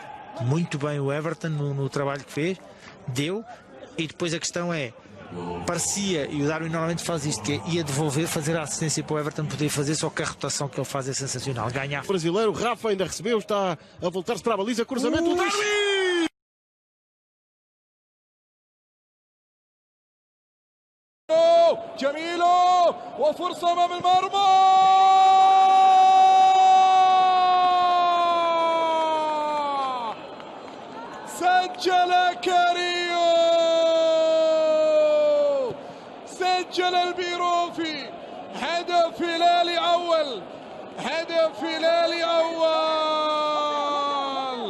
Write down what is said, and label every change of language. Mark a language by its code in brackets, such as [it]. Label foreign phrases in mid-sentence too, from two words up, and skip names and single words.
[pt] Muito bem o Everton no trabalho que fez. Deu. E depois a questão é, parecia, e o Darwin normalmente faz isto, que é ia devolver, fazer a assistência para o Everton poder fazer, só que a rotação que ele faz é sensacional. Ganhar. O brasileiro, Rafa ainda recebeu, está a voltar-se para a baliza, cruzamento, Darwin! [ar] جميلة وفرصة أمام المرمى سجل كاريو سجل البيروفي هدف هلالي أول هدف هلالي أول